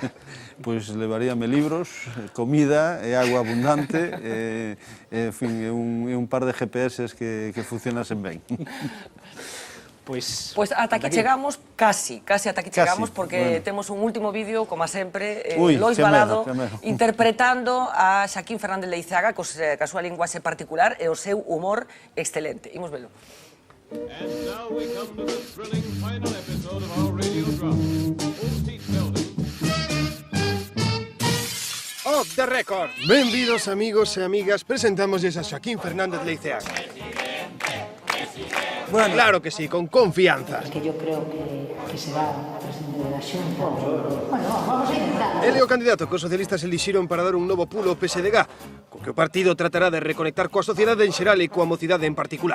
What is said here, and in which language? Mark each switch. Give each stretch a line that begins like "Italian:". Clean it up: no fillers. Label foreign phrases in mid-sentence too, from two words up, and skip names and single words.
Galician: Pois levaríame libros, comida e agua abundante e un par de GPS que funcionasen ben. Pois ata aquí chegamos, casi ata aquí chegamos, porque temos un último vídeo, como sempre, Lois Balado interpretando a Xaquín Fernández Leiceaga coa súa linguaxe particular e o seu humor excelente. Imos velo.
English: And now we come to the thrilling final episode of our radio drama, Old Seat Building. Off the record!
Galician: Benvidos, amigos e amigas, presentámosles a Xaquín Fernández Leiceaga.
Spanish: Bueno, claro que sí, con confianza. Es que yo creo que será presidente de la Xunta. Bueno, vamos a intentar.
Galician: Ele é o candidato que os socialistas elixiron para dar un novo pulo ao PSDG, co que o partido tratará de reconectar coa sociedade en xeral e coa mocidade en particular.